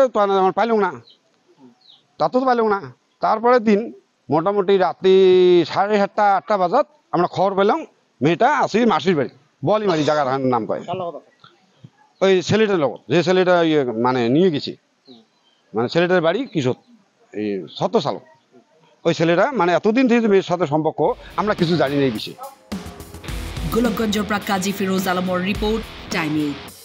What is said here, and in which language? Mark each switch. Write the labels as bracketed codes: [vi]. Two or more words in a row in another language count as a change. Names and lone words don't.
[bn] তো আমার পাইলাম না তাতেও পাইলাম না তারপরের দিন মোটামুটি রাত্রি 7:30 8টা বাজাত আমরা খবর পেলাম মেয়েটা আসি মাসির বাড়ি বলিমারি জায়গার নাম কয় ওই ছেলেটার লগত যে ছেলেটা মানে নিয়ে গেছি মানে ছেলেটার বাড়ি কিশোর এই 17 সাল ওই ছেলেটা মানে এতদিন থেকে মেয়ের সাথে সম্পর্ক আমরা কিছু জানি না এই বিষয়ে [as] গোলকগঞ্জৰ পৰা কাজী ফিৰোজ আলমৰ ৰিপৰ্ট টাইম 8